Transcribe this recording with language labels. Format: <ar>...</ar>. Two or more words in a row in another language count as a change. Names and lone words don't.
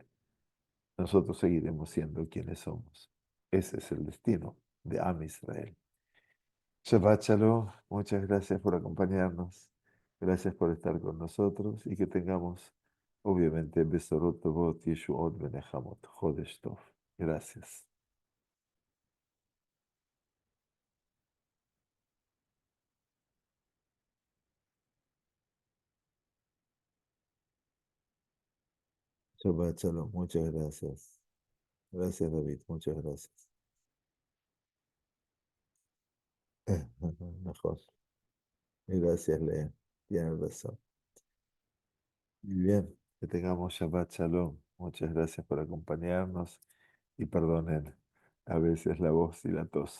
<es>Nosotros seguiremos siendo quienes somos. Ese es el destino de</es> <he>עם ישראל. שבת שלום,</he> <es>muchas gracias por acompañarnos, gracias por estar con nosotros y que tengamos, obviamente,</es> <he>בשורות טובות ישועות ונחמות חודש טוב. Gracias. שבת שלום,</he> <es>muchas gracias. Gracias, David, muchas gracias. Mejor. Gracias, Lea. Tienes razón. Muy bien, que tengamos</es> <he>שבת שלום.</he> <es>Muchas gracias por acompañarnos y perdonen a veces la voz y la tos.</es>